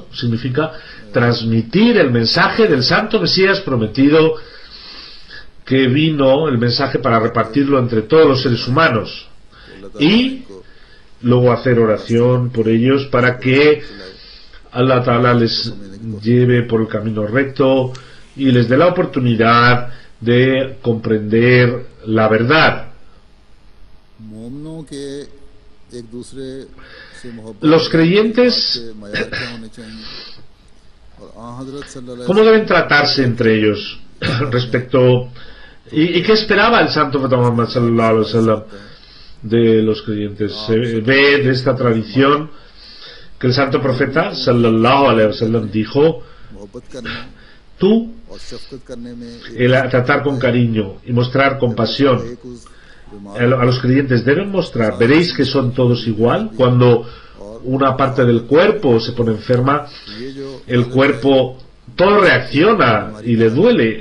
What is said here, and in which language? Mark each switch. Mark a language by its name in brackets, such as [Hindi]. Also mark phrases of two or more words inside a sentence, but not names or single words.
[Spanish] Significa transmitir el mensaje del Santo Mesías prometido, que vino el mensaje para repartirlo entre todos los seres humanos, y luego hacer oración por ellos para que [Arabic] الله تعالى [Spanish] les lleve por el camino recto y les dé la oportunidad de comprender la verdad. Los creyentes, ¿cómo deben tratarse entre ellos respecto? ¿Y qué esperaba el Santo Muhammad [Arabic] صلى الله عليه وسلم [Spanish] de los creyentes? Se ve de esta tradición que el Santo Profeta [Arabic] صلى الله عليه وسلم [Spanish] dijo: tú, el tratar con cariño y mostrar compasión a los creyentes, deben mostrar, veréis que son todos igual. Cuando una parte del cuerpo se pone enferma, el cuerpo todo reacciona y le duele.